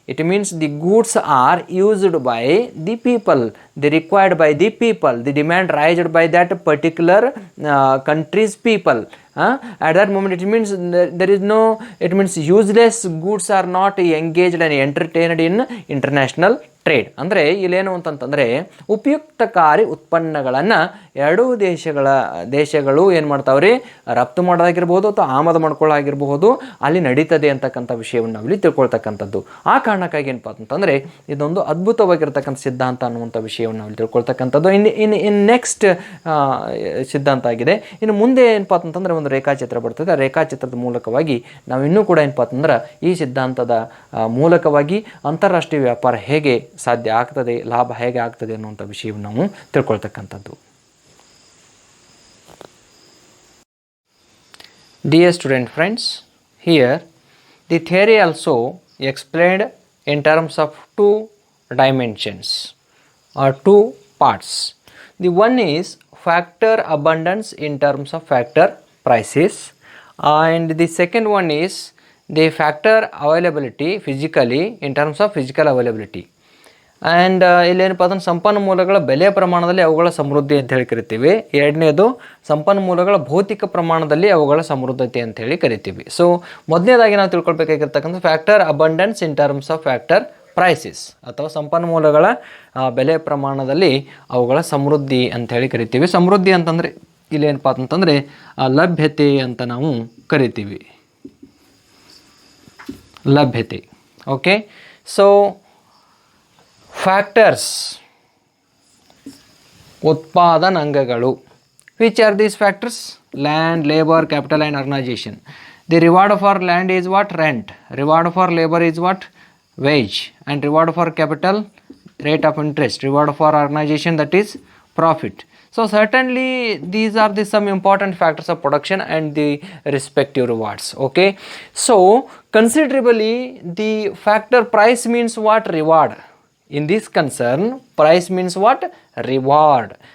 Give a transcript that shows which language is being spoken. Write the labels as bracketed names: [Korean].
[English] It means the goods are used by the people, they required by the people, the demand raised by that particular country's people. At that moment it means there is no, it means useless goods are not engaged and entertained in international trade. [Kannada] ಅಂದರೆ ಇಲ್ಲೇನು ಅಂತಂತಂದರೆ ಉಪಯುಕ್ತಕಾರಿ ಉತ್ಪನ್ನಗಳನ್ನು ಎರಡೂ ದೇಶಗಳು ಏನು ಮಾಡ್ತಾವ್ರಿ ರಫ್ತು ಮಾಡೋದಾಗಿರ್ಬೋದು ಅಥವಾ ಆಮದು ಮಾಡ್ಕೊಳ್ಳೋದಾಗಿರ್ಬೋದು ಅಲ್ಲಿ ನಡೀತದೆ ಅಂತಕ್ಕಂಥ ವಿಷಯವನ್ನು ನಾವಿಲ್ಲಿ ತಿಳ್ಕೊಳ್ತಕ್ಕಂಥದ್ದು. ಆ ಕಾರಣಕ್ಕಾಗಿ ಏನಪ್ಪ ಅಂತಂದರೆ ಇದೊಂದು ಅದ್ಭುತವಾಗಿರ್ತಕ್ಕಂಥ ಸಿದ್ಧಾಂತ ಅನ್ನುವಂಥ ವಿಷಯವನ್ನು ನಾವಿಲ್ಲಿ ತಿಳ್ಕೊಳ್ತಕ್ಕಂಥದ್ದು. [English] ಇನ್ ನೆಕ್ಸ್ಟ್ [Kannada] ಸಿದ್ಧಾಂತ ಆಗಿದೆ. ಇನ್ನು ಮುಂದೆ ಏನಪ್ಪ ಅಂತಂದರೆ ಒಂದು ರೇಖಾಚಿತ್ರ ಬರ್ತದೆ. ಆ ರೇಖಾಚಿತ್ರದ ಮೂಲಕವಾಗಿ ನಾವು ಇನ್ನೂ ಕೂಡ ಏನಪ್ಪ ಅಂತಂದ್ರೆ ಈ ಸಿದ್ಧಾಂತದ ಮೂಲಕವಾಗಿ ಅಂತಾರಾಷ್ಟ್ರೀಯ ವ್ಯಾಪಾರ ಹೇಗೆ ಸಾಧ್ಯ ಆಗ್ತದೆ, ಲಾಭ ಹೇಗೆ ಆಗ್ತದೆ ಅನ್ನುವಂಥ ವಿಷಯವನ್ನು ನಾವು ತಿಳ್ಕೊಳ್ತಕ್ಕಂಥದ್ದು. [English] Dear student friends, here the theory also explained in terms of two dimensions or two parts. The one is factor abundance in terms of factor prices, and the second one is the factor availability physically in terms of physical availability. [Kannada] And ಇಲ್ಲೇನಪ್ಪ ಅಂದ್ರೆ ಸಂಪನ್ಮೂಲಗಳ ಬೆಲೆ ಪ್ರಮಾಣದಲ್ಲಿ ಅವುಗಳ ಸಮೃದ್ಧಿ ಅಂತ ಹೇಳಿ ಕರಿತೀವಿ. ಎರಡನೇದು ಸಂಪನ್ಮೂಲಗಳ ಭೌತಿಕ ಪ್ರಮಾಣದಲ್ಲಿ ಅವುಗಳ ಸಮೃದ್ಧತೆ ಅಂತ ಹೇಳಿ ಕರಿತೀವಿ. ಸೊ ಮೊದಲನೇದಾಗಿ ನಾವು ತಿಳ್ಕೊಳ್ಬೇಕಾಗಿರ್ತಕ್ಕಂಥ [English] factor abundance in terms of factor prices, [Kannada] ಅಥವಾ ಸಂಪನ್ಮೂಲಗಳ ಬೆಲೆ ಪ್ರಮಾಣದಲ್ಲಿ ಅವುಗಳ ಸಮೃದ್ಧಿ ಅಂತ ಹೇಳಿ ಕರಿತೀವಿ. ಸಮೃದ್ಧಿ ಅಂತಂದರೆ ಇಲ್ಲೇನಪ್ಪ ಅಂತಂದರೆ ಲಭ್ಯತೆ ಅಂತ ನಾವು ಕರಿತೀವಿ, ಲಭ್ಯತೆ. [English] Okay, so factors ಉತ್ಪಾದನಾಂಗಗಳು. Which are these factors? Land, labour, capital and organisation. The reward for land is what? Rent. Reward for labour is what? Wage. And reward for capital, rate of interest. Reward for organization, that is profit. So certainly these are the some important factors of production and the respective rewards. Okay, so considerably the factor price means what? Reward. In this concern, price means what? Reward.